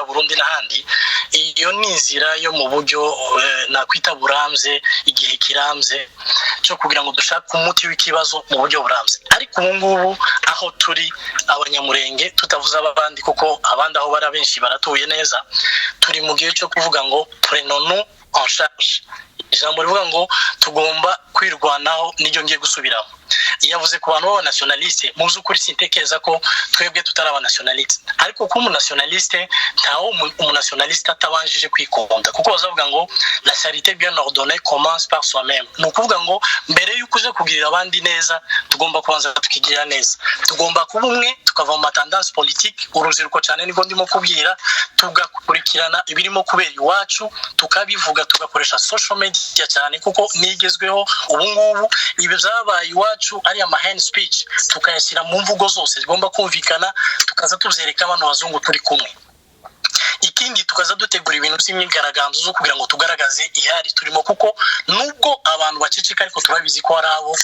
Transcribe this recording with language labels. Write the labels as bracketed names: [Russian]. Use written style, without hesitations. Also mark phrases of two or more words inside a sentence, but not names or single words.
[Kinyarwanda] Burundi n'ahandi iyo ni inzira yo mu buryo nakwita burambye igihe kirambye cyo kugira ngo dushake umuti w'ikibazo mu buryo burambye ariko ubu ngubu aho turi abanyamurenge tutavuze abandi kuko abandi aho bara benshi baratuye neza turi mu gihe cyo kuvuga ngo [French] prenons en charge [Kinyarwanda] ijambo rivuga ngo tugomba kwirwanaho n'iryo ngiye gusubiramo yavuze ku bantu b'aba nationaliste mu by'ukuri sintekereza ko twebwe tutari aba nationaliste ariko ko umu nationaliste ntawo umu nationaliste atabanjije kwikunda kuko bazavuga ngo [French] la charité bien ordonnée commence par soi-même [Kinyarwanda] no kuvuga ngo mbere y'uko uje kugirira abandi neza tugomba kubanza tukigirira neza tugomba kuba umwe tukava mu [French] tendance politique [Kinyarwanda] urubyiruko cyane niko ndimo kubwira tugakurikirana ibirimo kubera iwacu tukabivuga tugakoresha [English] social media [Kinyarwanda] cyane kuko nigezweho ubu ngubu ibi byabaye iwacu ari ama [English] hand speech [Kinyarwanda] tukayashyira mu mvugo zose zigomba kumvikana tukaza tubyereka abantu bazungu turi kumwe ikindi tukaza dutegura ibintu by'imyigaragambyo zo kugira ngo tugaragaze ihari turimo kuko nubwo abantu baceceka ariko turabizi ko hari